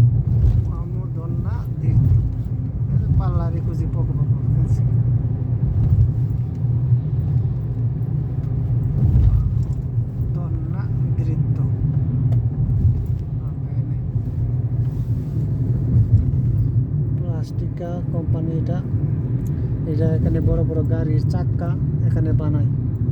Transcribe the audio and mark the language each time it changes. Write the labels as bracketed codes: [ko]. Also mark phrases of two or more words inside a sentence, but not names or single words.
[it] Uomo, donna, dritto. Parlare così poco poco. Così. Donna, dritto. Va bene. [bn] প্লাস্টিকা কোম্পানি এটা এখানে বড় বড় গাড়ির চাক্কা এখানে বানায়।